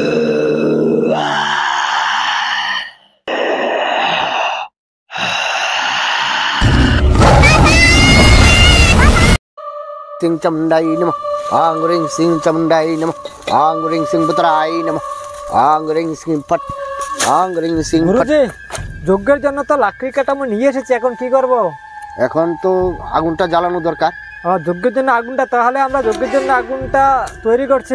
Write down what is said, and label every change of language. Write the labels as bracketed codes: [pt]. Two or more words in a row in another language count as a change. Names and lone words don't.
[bn] Sing chamdai namah Ang ring sing chamdai namah Ang ring sing putrai namah Ang ring sing pat Ang ring sing pat গুরুজি যজ্ঞের জন্য তো লাকড়ি কাটামো নিয়ে এসেছি এখন কি করব এখন তো আগুনটা জ্বালানো দরকার যজ্ঞের জন্য আগুনটা তাহলে আমরা যজ্ঞের জন্য আগুনটা তৈরি করছি